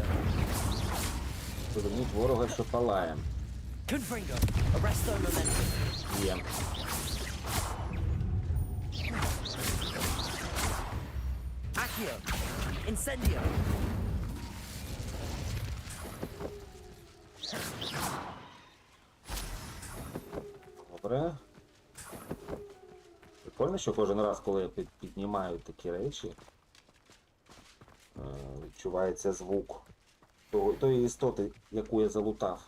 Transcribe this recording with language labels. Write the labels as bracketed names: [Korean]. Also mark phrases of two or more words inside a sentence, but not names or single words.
[Ukrainian] Поверніть ворога, що палає. [Latin] Confringo. Arresto momentum. [Ukrainian] Є. [Latin] Accio. Incendio. [Ukrainian] Добре. Прикольно, що кожен раз, коли я піднімаю такі речі, відчувається звук тої істоти, яку я залутав.